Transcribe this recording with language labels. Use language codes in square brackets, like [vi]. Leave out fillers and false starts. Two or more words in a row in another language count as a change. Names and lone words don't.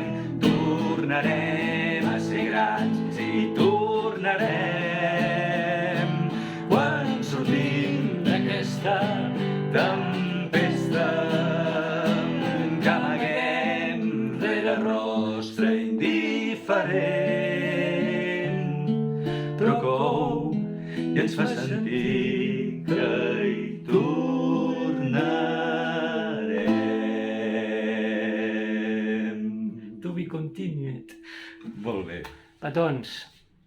[ca] Tornarem a ser grans i tornarem quan sortim d'aquesta tempesta que amaguem rere rostre indiferent, però cou i ens fa sentir que hi tornarem. [en] To be continued. [ca] Molt bé. Petons.